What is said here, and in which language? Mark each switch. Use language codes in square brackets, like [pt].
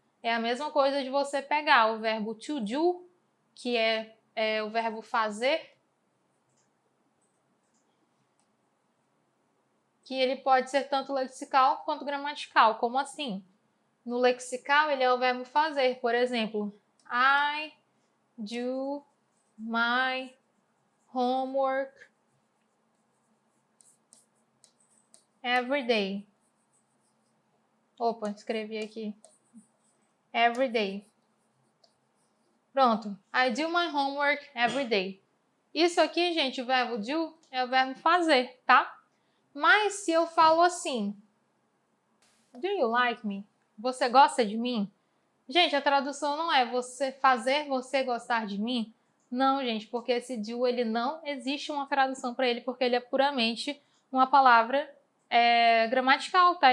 [pt] É a mesma coisa de você pegar o verbo to do, que é o verbo fazer, que ele pode ser tanto lexical quanto gramatical. Como assim? No lexical, ele é o verbo fazer. Por exemplo, [en] I do my homework every day. [pt] Opa, escrevi aqui. [en] Every day. [pt] Pronto. [en] I do my homework every day. [pt] Isso aqui, gente, o verbo do é o verbo fazer, tá? Mas se eu falo assim, [en] do you like me? [pt] Você gosta de mim? Gente, a tradução não é você fazer você gostar de mim? Não, gente, porque esse do, ele não existe uma tradução para ele, porque ele é puramente uma palavra gramatical, tá?